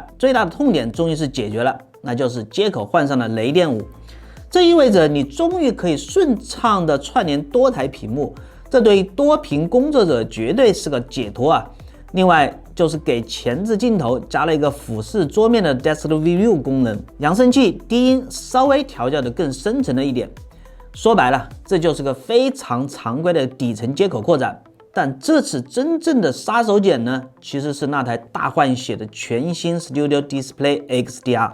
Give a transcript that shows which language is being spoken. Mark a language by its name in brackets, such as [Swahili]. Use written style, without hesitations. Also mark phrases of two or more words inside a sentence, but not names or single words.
[Chinese] 最大的痛點終於是解決了，那就是接口換上了雷電5。這意味着你終於可以順暢的串聯多台屏幕，這對於多屏工作者絕對是個解脫啊。另外就是給前置鏡頭加了一個俯視桌面的 Desktop View 功能，扬聲器低音稍微調教的更深层了一點。說白了，這就是個非常常規的底层接口擴展。但這次真正的杀手鐧呢，其實是那台大換血的全新 Studio Display XDR。